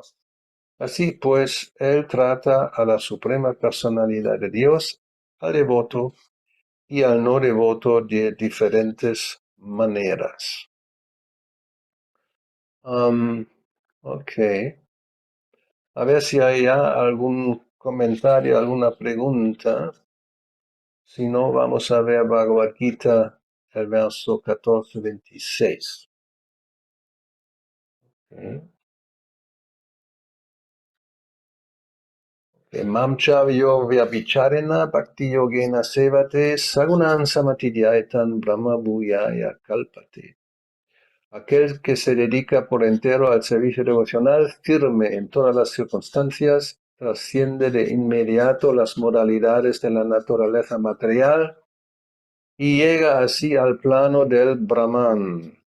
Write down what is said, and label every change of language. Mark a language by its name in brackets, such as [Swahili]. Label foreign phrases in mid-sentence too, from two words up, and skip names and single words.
[Spanish] Así pues, él trata a la suprema personalidad de Dios, al devoto y al no devoto de diferentes maneras. Ok. A ver si hay algún comentario, alguna pregunta. Si no, vamos a ver Bhagavad Gita, el verso 14-26. Okay. [Sanskrit] Mamchavyo vyabhicharena bhakti yogena sevate sagunan samatidhyaitan brahma bhuyaya kalpate. [Spanish] Aquel que se dedica por entero al servicio devocional, firme en todas las circunstancias, trasciende de inmediato las modalidades de la naturaleza material y llega así al plano del Brahman.